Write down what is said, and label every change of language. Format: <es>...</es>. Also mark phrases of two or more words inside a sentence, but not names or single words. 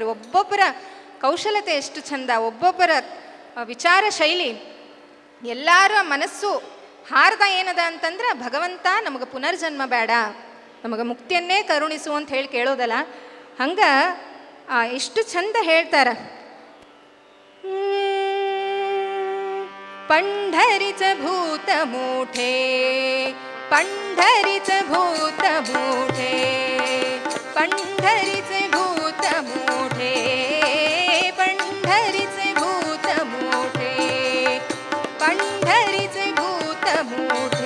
<kn>ಒಬ್ಬೊಬ್ಬರ ಕೌಶಲತೆ ಎಷ್ಟು ಚಂದ, ಒಬ್ಬೊಬ್ಬರ ವಿಚಾರ ಶೈಲಿ, ಎಲ್ಲರ ಮನಸ್ಸು ಹಾರದ ಏನದ ಅಂತಂದ್ರೆ, ಭಗವಂತ ನಮಗೆ ಪುನರ್ಜನ್ಮ ಬೇಡ, ನಮಗೆ ಮುಕ್ತಿಯನ್ನೇ ಕರುಣಿಸು ಅಂತ ಹೇಳಿ ಕೇಳೋದಲ್ಲ. ಹಂಗೆ ಎಷ್ಟು ಚಂದ ಹೇಳ್ತಾರೆ.</kn> <mr>पंढरीच भूत मोठे, पंढरीच भूत मोठे, पंढरीच भूत मोठे, पंढरीच भूत मोठे, पंढरीच भूत मोठे.</mr>